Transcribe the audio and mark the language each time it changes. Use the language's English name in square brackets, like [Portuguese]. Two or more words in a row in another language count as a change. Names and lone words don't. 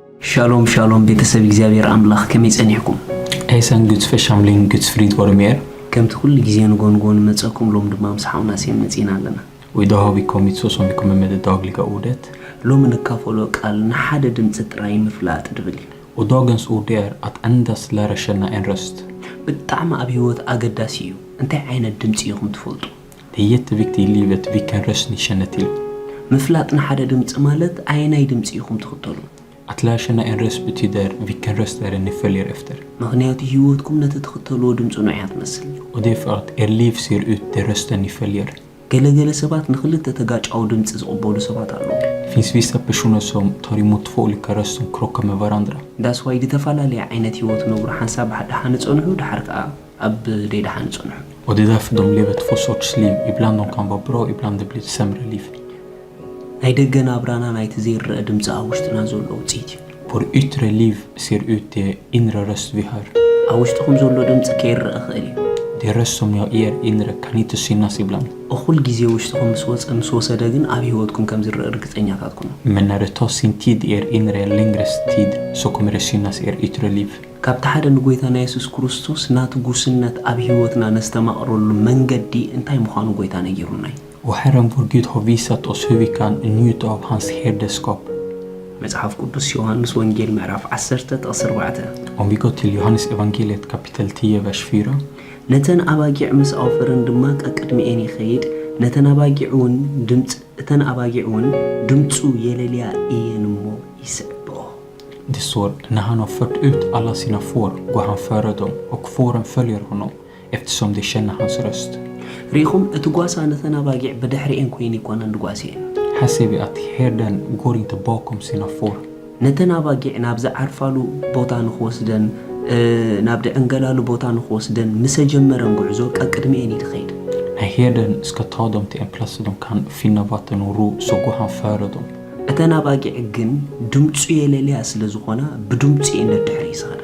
[Hebrew] שלום שלום [Tigrinya] بيتسب እግዚአብሔር አምላክ ከመይጸንሕኩም [Swedish] Hejsan Guds församling, Guds frid vare med er. [Tigrinya] ከም ትኩል ጊዜ ንጎንጎን መጸኩም ሎም ድማ ምሳውና ሲመጽና አለና [Swedish] Och idag har vi kommit så som vi kommer med det dagliga ordet. [Tigrinya] ሎም ንካፈሎ ቃል ንሓደ ድምጽ ጥራይ ምፍላጥ ድብል [Swedish] Och dagens ord är att endast lära känna en röst. [Tigrinya] በጣም ኣብ ህይወት አገዳሲ እዩ እንታይ ዓይነት ድምጽ ይኹም ትፈልጡ [Swedish] Det är jätteviktigt i livet vilken röst ni känner till. [Tigrinya] ምፍላጥ ንሓደ ድምጽ ማለት ኣይናይ ድምጽ ይኹም ትኽተሉ [Swedish] Att lära känna en röst betyder vilken röst är det ni följer efter. [Tigrinya] ምክንያቱ ህይወትኩም ነቲ ትኽተሉ ድምጽ ነው ያትመስል [Swedish] Och det är för att er liv ser ut det rösten ni följer. [Tigrinya] ገለገለ ሰባት ንኽልተ ተጋጫው ድምጽ ዝቕበሉ ሰባት አሉ [Swedish] Det finns vissa personer som tar emot två olika röster som krockar med varandra. [Tigrinya] ዳስ ዋይ ተፈላለየ ዓይነት ህይወት ነብሩ ሓንሳብ ሓን ጸንሑ ድሓርካ ኣብ ደይዳ ሓን ጸንሑ [Swedish] Och det är därför de lever två sorts liv. Ibland de kan vara bra, ibland det blir ett sämre liv. [Tigrinya] ናይ ደገና ብራና ናይቲ ዘይርአ ድምጽ ኣብ ውሽጥና ዘሎ ውጽኢት [Swedish] Vår yttre liv ser ut det inre röst vi hör. [Tigrinya] ኣብ ውሽጥኩም ዘሎ ድምጽ ከይርአ ኽእል እዩ [Swedish] Det röst som jag er inre kan inte synas ibland. [Tigrinya] እኹል ጊዜ ውሽጥኩም ምስ ወሰደ ግን ኣብ ህይወትኩም ከም ዝርአ እርግጠኛታት ኩኑ [Swedish] Men när det tar sin tid i er inre en längre tid så kommer det synas i er yttre liv. [Tigrinya] ካብቲ ሓደ ንጎይታና ኢየሱስ ክርስቶስ ናቱ ጉስነት ኣብ ህይወትና ነስተማቕረሉ መንገዲ እንታይ ምዃኑ ጎይታ ነጊሩናይ [Swedish] Och Herren vår Gud har visat oss hur vi kan njuta av hans herdeskap. [Tigrinya] መጽሐፍ ቅዱስ ዮሐንስ ወንጌል ምዕራፍ 10:14 [Swedish] Om vi går till Johannes evangeliet kapitel 10 vers 4. [Tigrinya] ነተን ኣባጊዕ ምስ ኣውፈረን ድማ ቀቅድሚኤን ይኸይድ ነተን ኣባጊዕ እውን ድምፁ የሌልያ እየን እሞ ይስዕብኦ [Swedish] Det står, när han har fört ut alla sina får går han före dem och fåren följer honom eftersom de känner hans röst. [Tigrinya] ሪኹም እቲ ጓሳ ነተን ኣባጊዕ በድሕሪኤን ኮይኑ ይኮነ ንጓሲኤን [Swedish] Här ser vi att herden går inte bakom sina får. [Tigrinya] ነተን ኣባጊዕ ናብ ዝዓርፋሉ ቦታ ንኽወስደን ናብ ደዕንገላሉ ቦታ ንኽወስደን ምስ ጀመረን ጉዕዞ ቀቅድሚኤን ይኸይድ [Swedish] När herden ska ta dem till en plats där de kan finna vatten och ro så går han före dem. [Tigrinya] እተን ኣባጊዕ ግን ድምፁ የሌልያ ስለ ዝኾና ብድምፁ ነድሕሪ ይስኸዳ